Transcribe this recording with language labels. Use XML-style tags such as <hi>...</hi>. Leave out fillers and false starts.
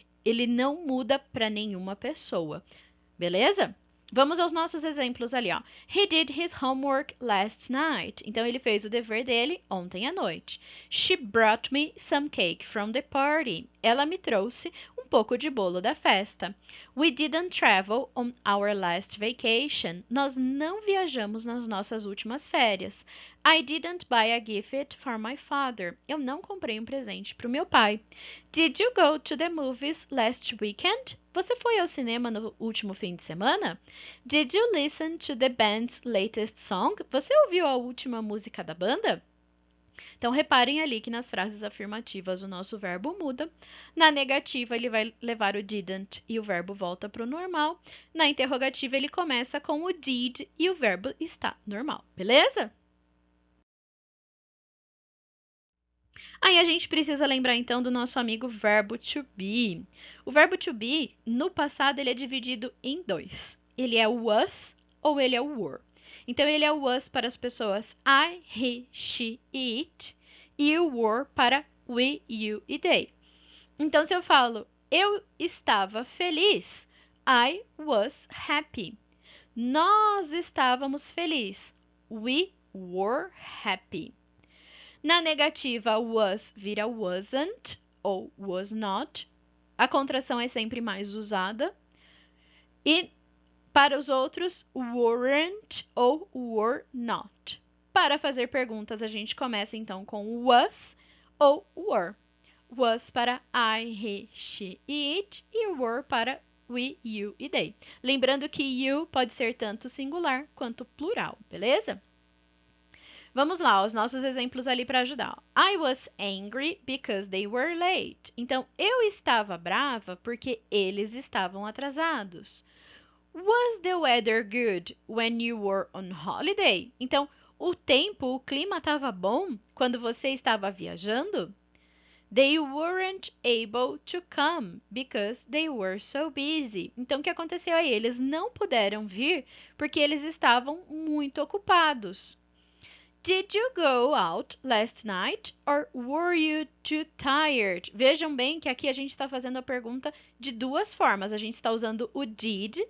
<pt>Ele não muda para nenhuma pessoa. Beleza? Vamos aos nossos exemplos ali, ó.</pt> <en>He did his homework last night.</en> <pt>Então, ele fez o dever dele ontem à noite.</pt> <en>She brought me some cake from the party.</en> <pt>Ela me trouxe um pouco de bolo da festa.</pt> <en>We didn't travel on our last vacation.</en> <pt>Nós não viajamos nas nossas últimas férias.</pt> <en>I didn't buy a gift for my father.</en> <pt>Eu não comprei um presente para o meu pai.</pt> <en>Did you go to the movies last weekend?</en> <pt>Você foi ao cinema no último fim de semana?</pt> <en>Did you listen to the band's latest song?</en> <pt>Você ouviu a última música da banda? Então, reparem ali que nas frases afirmativas o nosso verbo muda. Na negativa, ele vai levar o didn't e o verbo volta para o normal. Na interrogativa, ele começa com o did e o verbo está normal, beleza? Aí a gente precisa lembrar então do nosso amigo verbo to be. O verbo to be, no passado, ele é dividido em dois. Ele é o was ou ele é o were. Então, ele é o was para as pessoas I, he, she e it. E o were para we, you e they. Então, se eu falo eu estava feliz,</pt> <en>I was happy.</en> <pt>Nós estávamos felizes,</pt> <en>we were happy.</en> <pt>Na negativa, was vira wasn't ou was not. A contração é sempre mais usada. E para os outros, weren't ou were not. Para fazer perguntas, a gente começa então com was ou were. Was para I, he, she e it. E were para we, you e they. Lembrando que you pode ser tanto singular quanto plural, beleza? Vamos lá, os nossos exemplos ali para ajudar.</pt> <en>I was angry because they were late.</en> <pt>Então, eu estava brava porque eles estavam atrasados.</pt> <en>Was the weather good when you were on holiday?</en> <pt>Então, o tempo, o clima estava bom quando você estava viajando?</pt> <en>They weren't able to come because they were so busy.</en> <pt>Então, o que aconteceu aí? Eles não puderam vir porque eles estavam muito ocupados.</pt> <en>Did you go out last night or were you too tired?</en> <pt>Vejam bem que aqui a gente está fazendo a pergunta de duas formas. A gente está usando o did.</pt>